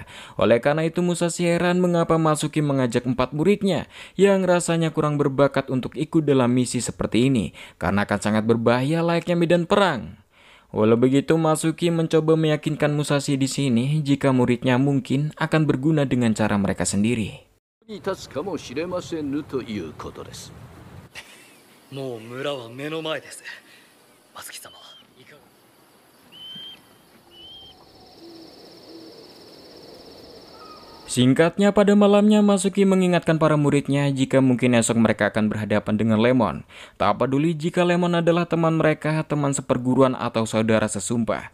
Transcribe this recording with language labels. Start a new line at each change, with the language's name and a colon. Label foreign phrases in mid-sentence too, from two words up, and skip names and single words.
Indonesian: Oleh karena itu Musashi heran mengapa Matsuki mengajak 4 muridnya yang rasanya kurang berbakat untuk ikut dalam misi seperti ini, karena akan sangat berbahaya layaknya medan perang. Walau begitu, Matsuki mencoba meyakinkan Musashi di sini jika muridnya mungkin akan berguna dengan cara mereka sendiri.
Japanese: もう村は目の前です。松木様はいかが。
Indonesian: Singkatnya, pada malamnya Matsuki mengingatkan para muridnya jika mungkin esok mereka akan berhadapan dengan Lemon. Tak peduli jika Lemon adalah teman mereka, teman seperguruan atau saudara sesumpah.